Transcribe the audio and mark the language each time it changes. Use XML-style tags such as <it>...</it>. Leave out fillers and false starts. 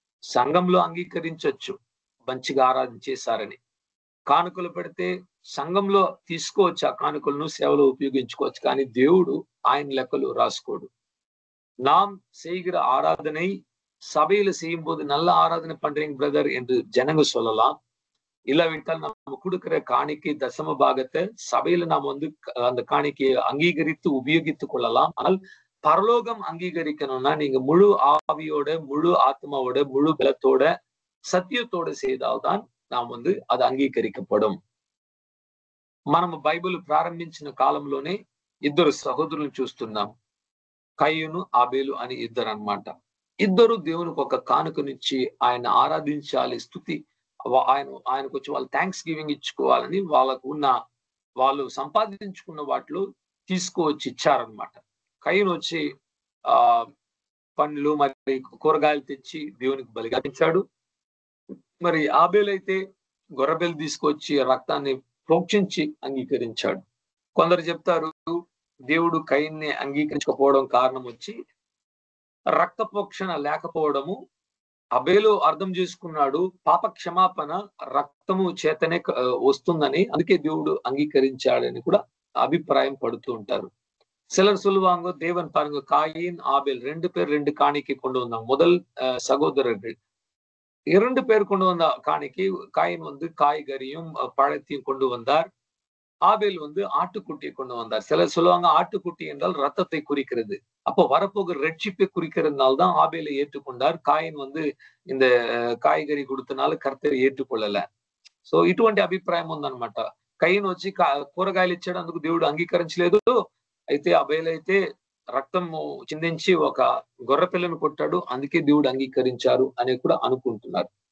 <te>సంఘంలో అంగీకరించొచ్చు మంచిగా ఆరాధన చేశారని, కానుకలు పెడితే సంఘంలో తీసుకోవచ్చు, ఆ కానుకలను సేవలో ఉపయోగించుకోవచ్చు, కానీ దేవుడు ఆయన లెక్కలు రాసుకోడు.</te> <ta>நாம் செய்கிற ஆராதனை சபையில செய்யும் போது நல்ல ஆராதனை பண்றீங்க பிரதர் என்று ஜனங்க சொல்லலாம். இல்லவிட்டால் நம்ம கொடுக்கிற காணிக்கை தசம பாகத்தை சபையில நாம் வந்து அந்த காணிக்கையை அங்கீகரித்து உபயோகித்துக் கொள்ளலாம். ஆனால் பரலோகம் அங்கீகரிக்கணும்னா நீங்க முழு ஆவியோட, முழு ஆத்மாவோட, முழு பலத்தோட, సత్యతోడ செய்தால்தான் நாம் வந்து அது అంగీకరించబடும்.</ta> <te>మనం బైబిల్ ప్రారంభించిన కాలంలోనే ఇద్దరు సహోదరులను చూస్తున్నాం. కయ్యూను ఆబేలు అని ఇద్దరు అన్నమాట. ఇద్దరు దేవునికి ఒక కానుకనిచ్చి ఆయన ఆరాధించాలి, స్తుతి ఆయనకు వచ్చి వాళ్ళు థ్యాంక్స్ గివింగ్ ఇచ్చుకోవాలని వాళ్ళు సంపాదించుకున్న వాటిలో తీసుకువచ్చి ఇచ్చారనమాట. కయ్యూను వచ్చి పండ్లు మరి కూరగాయలు తెచ్చి దేవునికి బలిగా ఇచ్చాడు. మరి ఆబేలు అయితే గొర్రెబెలు తీసుకొచ్చి రక్తాన్ని ప్రోక్షించి అంగీకరించాడు. కొందరు చెప్తారు దేవుడు కయీన్ని అంగీకరించకపోవడం కారణం వచ్చి రక్త ప్రోక్షణ లేకపోవడము. అబేలు అర్థం చేసుకున్నాడు పాప క్షమాపణ రక్తము చేతనే వస్తుందని, అందుకే దేవుడు అంగీకరించాడని కూడా అభిప్రాయం పడుతూ ఉంటారు.</te> <ta>சிலர் சொல்லுவாங்க தேவன் பாருங்க காயின் ஆபேல் 2 பேர் 2 காணிக்கை கொண்டு வந்தாங்க. முதல் சகோதரர்கள் 2 பேர் கொண்டு வந்த காணிக்கை. காயின் வந்து காய்கறியும் பழத்தையும் கொண்டு வந்தார். ஆபேல் வந்து ஆட்டுக்குட்டியை கொண்டு வந்தார். சிலர் சொல்லுவாங்க ஆட்டுக்குட்டி என்றால் ரத்தத்தை குறிக்கிறது. அப்போ வரப்போகிற ரட்சிப்பை குறிக்கிறதுனால தான் ஆபேலை ஏற்றுக்கொண்டார். காயின் வந்து இந்த కాయగరి கொடுத்தனால కర్తరు ఏற்றுకొల్లల.</ta> <te>సో ఇటువంటి అభిప్రాయం ఉందన్నమాట. కయీన్ వచ్చి కూరగాయలు ఇచ్చాడు, అందుకు దేవుడు అంగీకరించలేదు. అయితే అబేలు అయితే రక్తము చిందించి ఒక గొర్రె పిల్లను కొట్టాడు, అందుకే దేవుడు అంగీకరించారు అని కూడా అనుకుంటున్నారు.</te>